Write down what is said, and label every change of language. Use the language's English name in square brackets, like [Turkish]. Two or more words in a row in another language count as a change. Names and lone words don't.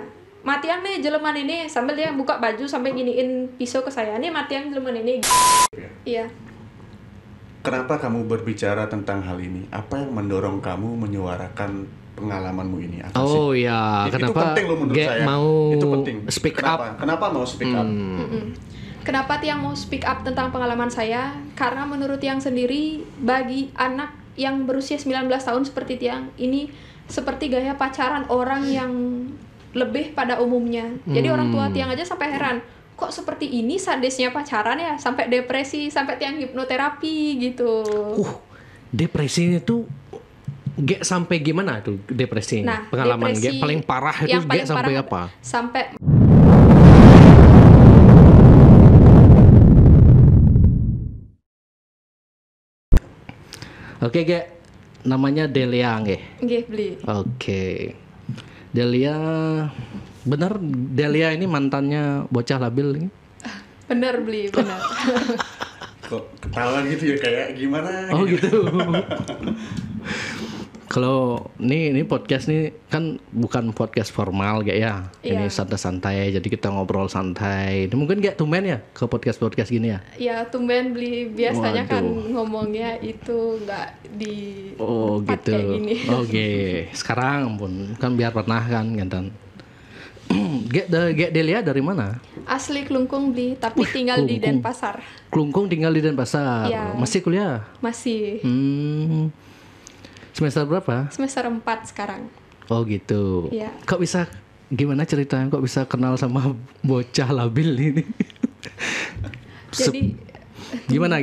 [Balinese] Matiang nih jeleman [Indonesian] ini, sambil dia buka baju sampai giniin pisau ke saya. Nih [Balinese] Matiang jeleman [Indonesian] ini. Iya. Kenapa kamu berbicara tentang hal ini? Apa yang mendorong kamu menyuarakan pengalamanmu ini? Apa oh sih? ya, Itu kenapa penting loh menurut saya. mau Itu penting. speak Kenapa? up? Kenapa mau [English] speak up? [Indonesian] Kenapa Tiang mau [English] speak up [Indonesian] tentang pengalaman saya? Karena menurut Tiang sendiri, bagi anak yang berusia 19 tahun seperti Tiang, ini seperti gaya pacaran orang yang lebih pada umumnya. Jadi orang tua Tiang aja sampai heran, kok seperti ini sadisnya pacaran ya? Sampai depresi, sampai Tiang hipnoterapi gitu. Depresinya tuh sampai gimana tuh depresi? Nah, pengalaman depresi paling parah itu yang paling sampai parah apa? Sampai Oke, namanya Delia nggih. nggih, Bli. Oke. Delia, benar Delia ini mantannya bocah labil ini? Bener, Bli, bener. Kok ketawa gitu ya, kayak gimana? Oh gitu. Kalau ini podcast nih kan bukan podcast formal kayak ya. Ini Iya. santai-santai, jadi kita ngobrol santai. Ini mungkin kayak tumben ya ke podcast gini ya. Ya, tumben Bli, biasanya kan Waduh. ngomongnya itu nggak di Oh tempat gitu. kayak gini. Oke. Sekarang pun kan biar pernah kan gantan. Gek Delia dari mana? Asli Klungkung, Bli, tapi tinggal di Klungkung. Denpasar. Klungkung tinggal di Denpasar. Iya. Masih kuliah? Masih Semester berapa? semester 4 sekarang. Oh gitu. Iya. Kok bisa gimana ceritanya kok bisa kenal sama bocah labil ini? Jadi Gimana?